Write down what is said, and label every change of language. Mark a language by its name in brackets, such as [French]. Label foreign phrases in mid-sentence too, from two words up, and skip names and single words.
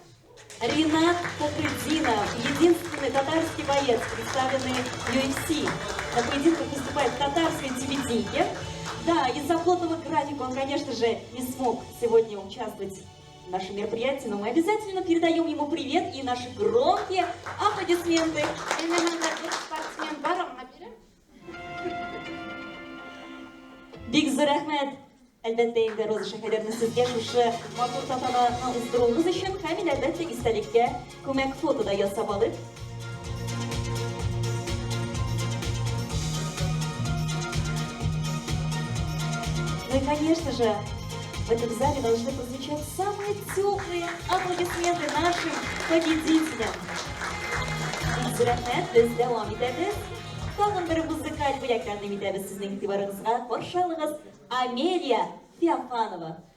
[Russian] Ринат Фахретдинов, единственный татарский боец, представленный UFC. На поединках выступает в татарской телевидении. Да, из-за плотного графика он, конечно же, не смог сегодня участвовать в нашем мероприятии, но мы обязательно передаем ему привет и наши громкие аплодисменты. [Tatar] Спортсмен бар, аңа берем. Бик зор рәхмәт. Әлбәттә инде Роза Шәһәрәвна сезгә шушы матур тантананы уздыруыңыз өчен һәм әлбәттә истәлеккә күмәк фото да ясап алып. [Russian] Ну и, конечно же, в этом зале должны прозвучать самые теплые аплодисменты нашим победителям. [Tatar] Бик зор рәхмәт, без дәвам итәбез. Тагын бер музыкаль бүләк тәкъдим итәбез сезнең игътибарыгызга. Каршы алыгыз Амелия Феофанова.